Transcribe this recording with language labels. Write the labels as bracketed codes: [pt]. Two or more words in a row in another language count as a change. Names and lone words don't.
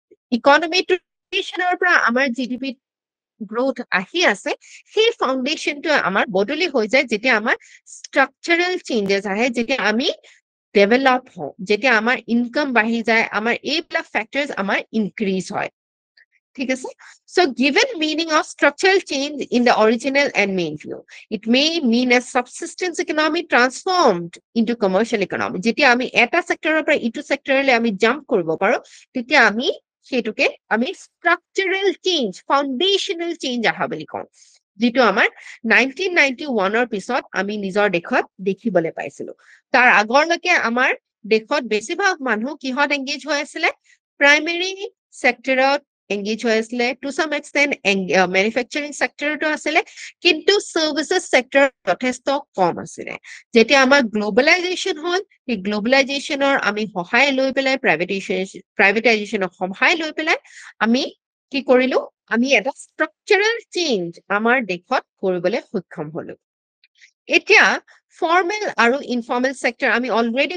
[as] ইকোনমিটোৰ পৰা আমাৰ [en] GDP growth [as] আহি আছে সেই ফাউন্ডেশনটো আমাৰ বদলি হৈ যায় যেতিয়া আমাৰ [en] structural changes [as] আহে যেতিয়া আমি ডেভেলপ হওঁ যেতিয়া আমাৰ ইনকাম বাঢ়ি যায় আমাৰ এইবিলাক ফ্যাক্টৰস আমাৰ ইনক্ৰিজ হয় ঠিক আছে [en] so given meaning of structural change in the original and main view it may mean a subsistence economy transformed into commercial economy [as] যেতিয়া আমি এটা সেক্টৰৰ পৰা ইটো সেক্টৰলৈ আমি জাম্প কৰিব পাৰো তেতিয়া আমি সেটুকে আমি [en] structural change foundational change [as] আহা বুলি কওঁ যেটো আমাৰ 1991ৰ পিছত আমি নিজৰ দেশত দেখিবলৈ পাইছিলো তাৰ আগৰলৈকে আমাৰ দেশত বেছিভাগ মানুহ কিহত এংগেজ হৈ আছিল প্ৰাইমাৰী সেক্টৰত এংগেজ হৈ আছিল [en] to some extent manufacturing sector [as] আছিল কিন্তু [en] services sector [as] যথেষ্ট কম আছিল যেতিয়া আমাৰ গ্লোবালাইজেশন হল এই গ্লোবালাইজেশনৰ আমি সহায় লৈ পেলাই প্ৰাইভেটাইজেশনৰ সহায় লৈ পেলাই আমি কি কৰিলো আমি এটা [en] structural change [as] আমাৰ দেশত কৰিবলৈ সক্ষম হলো এতিয়া ফৰ্মেল আৰু ইনফৰ্মেল সেক্টৰ আমি অলৰেডি